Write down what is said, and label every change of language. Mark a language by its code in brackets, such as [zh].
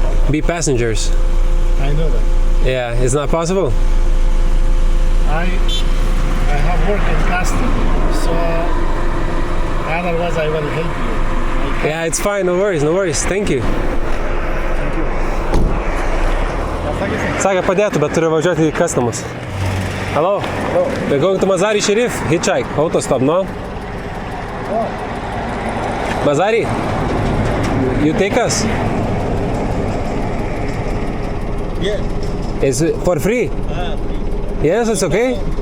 [en] Be passengers. I know that. Yeah, it's not possible. I have worked in customs, so otherwise I will help you. Yeah, it's fine, no worries, no worries. Thank you. [lt] Sakė, padėtų, bet turiu važiuoti į customs. [en] Hello? Hello. We're going to Mazar Sharif, hitchhike, autostop, no? Mazari? You take us? Yeah. Is it for free? Yes, it's okay?